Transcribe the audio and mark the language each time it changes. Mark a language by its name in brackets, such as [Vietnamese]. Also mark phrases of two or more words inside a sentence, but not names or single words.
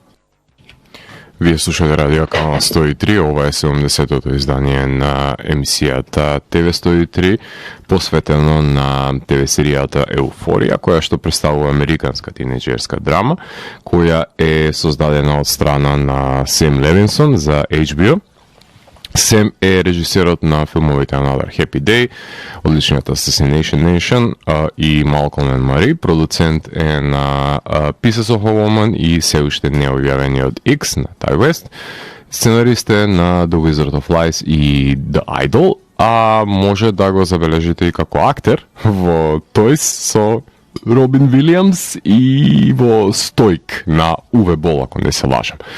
[Macedonian] Вие слушате Радио Канал 103, ова е 70-тото издание на емисијата ТВ 103, посветено на ТВ серијата Еуфорија, која што представува американска тинејџерска драма, која е создадена од страна на Сем Левинсон за HBO. Сем е режисерот на филмовите Another Happy Day, одличниот Assassination Nation и Malcolm and Marie, продуцент е на Pieces of a Woman и се уште необјавениот X на Ty West, сценарист е на The Wizard of Lies и The Idol, а може да го забележите и како актер во Toys со Робин Вилијамс и во Стоик на Уве Бол, ако не се лажам.